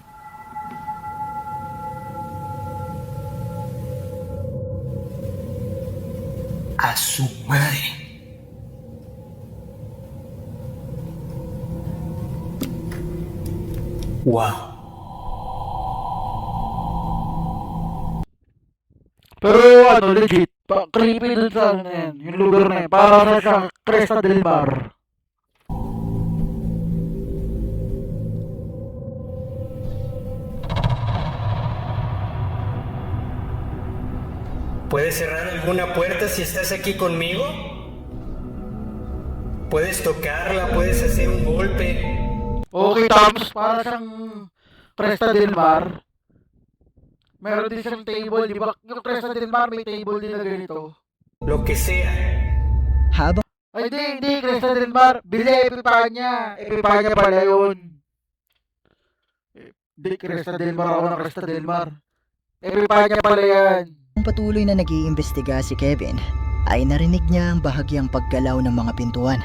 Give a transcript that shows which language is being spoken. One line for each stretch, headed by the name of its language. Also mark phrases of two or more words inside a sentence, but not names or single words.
Spanish: A su madre. Wow.
Filipino: Pero ano, legit. Creepy dun sa ano na yan, yung lugar na yan. Para sa Cresta del Mar.
Spanish: ¿Puedes cerrar alguna puerta si estás aquí conmigo? Puedes tocarla, puedes hacer un golpe.
Filipino: Okay, tapos para siyang Cresta del Mar. Meron din siyang table, di ba? Yung Cresta del Mar may table din na ganito.
Spanish: Lo que sea.
Filipino: Habang Ay, hindi, Cresta del Mar. Bili, Epipanya. Epipanya pala yun. Hindi, Cresta del Mar ako ng Cresta del Mar. Epipanya pala yan. patuloy na nag-iimbestiga si Kevin, ay narinig niya ang bahagyang paggalaw ng mga pintuan.